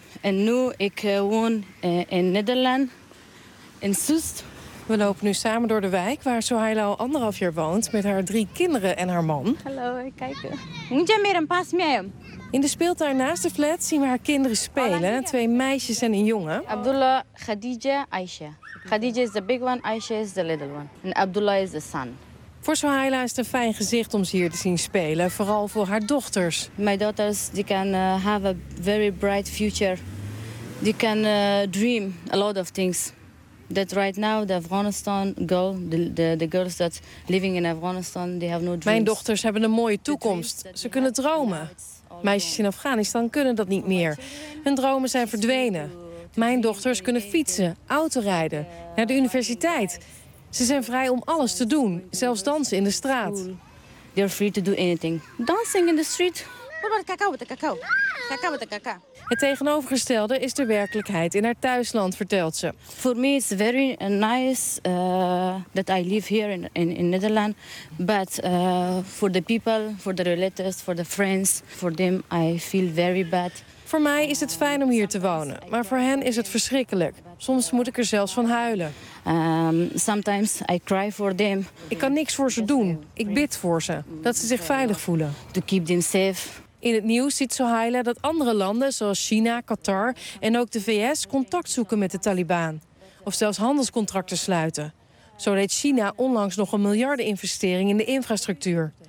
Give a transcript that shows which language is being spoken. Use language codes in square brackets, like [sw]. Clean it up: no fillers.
[nl] En nu ik woon in Nederland, in Soest. We lopen nu samen door de wijk waar Sohaila al 1,5 jaar woont met haar 3 kinderen en haar man. Hallo, kijk. Moet je meer een pas mee? In de speeltuin naast de flat zien we haar kinderen spelen. 2 meisjes en een jongen. Abdullah, Khadija, Aisha. [en] Khadija is the big one, Aisha is the little one. En Abdullah is the son. [nl] Voor Sohaila is het een fijn gezicht om ze hier te zien spelen, vooral voor haar dochters. [en] My daughters, they can have a very bright future. They can dream a lot of things. That right now the Afghanistan girl, the girls that living in Afghanistan, they have no dreams. [nl] Mijn dochters hebben een mooie toekomst. Ze kunnen dromen. Meisjes in Afghanistan kunnen dat niet meer. Hun dromen zijn verdwenen. Mijn dochters kunnen fietsen, autorijden, naar de universiteit. Ze zijn vrij om alles te doen, zelfs dansen in de straat. [en] They are free to do anything. Dancing in the street. Cacao. [nl] Het tegenovergestelde is de werkelijkheid in haar thuisland, vertelt ze. [en] For me it's very nice that I live here in Nederland, but for the people, for the relatives, for the friends, for them I feel very bad. [nl] Voor mij is het fijn om hier te wonen, maar voor hen is het verschrikkelijk. Soms moet ik er zelfs van huilen. [en] Sometimes I cry for them. [nl] Ik kan niks voor ze doen. Ik bid voor ze dat ze zich veilig voelen. [en] To keep them safe. [nl] In het nieuws ziet Sohaila dat andere landen zoals China, Qatar en ook de VS contact zoeken met de Taliban. Of zelfs handelscontracten sluiten. Zo deed China onlangs nog 1 miljardeninvestering in de infrastructuur.